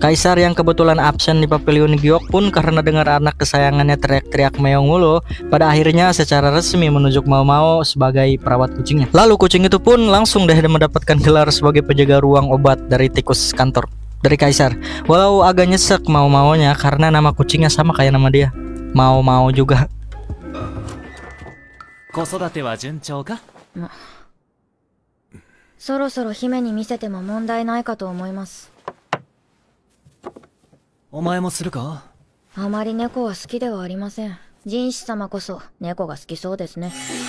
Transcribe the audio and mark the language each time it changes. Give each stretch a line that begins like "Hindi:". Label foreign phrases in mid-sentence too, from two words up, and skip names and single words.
Indonesian: Kaisar yang kebetulan absen di Pavilion Gyok pun karena dengar anak kesayangannya teriak-teriak meong mulu, pada akhirnya secara resmi menunjuk mau sebagai perawat kucingnya. Lalu kucing itu pun langsung deh mendapatkan gelar sebagai penjaga ruang obat dari tikus kantor dari Kaisar. Walau agak nyesek maunya karena nama kucingnya sama kayak nama dia, mau juga.
Japanese: 子育ては順調か？そろそろ姫に見せても問題ないかと思います。お前もするか？あまり猫は好きではありません。ジンシ様こそ猫が好きそうですね。